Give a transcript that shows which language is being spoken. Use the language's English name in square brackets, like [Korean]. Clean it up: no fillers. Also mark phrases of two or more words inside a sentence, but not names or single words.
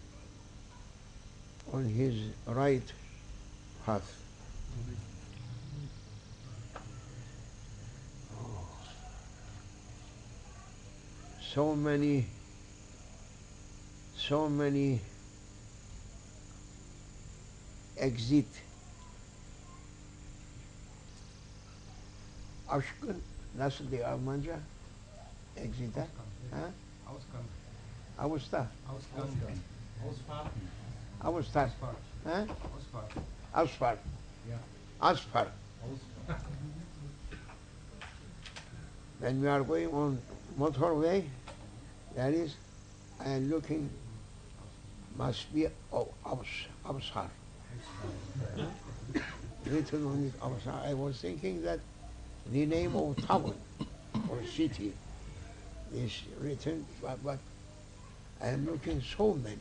[English] on His right path. So many exit. [Turkish] Aşkın nasıl diyor Almanca? [English] Exit ha? [German] Ausgang. Ausfahrt. Ausgang. Ausfahrten. Ausfahrt. Ha? Ausfahrt. Ausfahrt. Ja. Ausfahrt. Ausfahrt. [English] When we are going on motorway, that is, I am looking, must be Ausfahrt. Written on it, Ausfahrt. I was thinking that the name of town or city is written, but I am looking so many.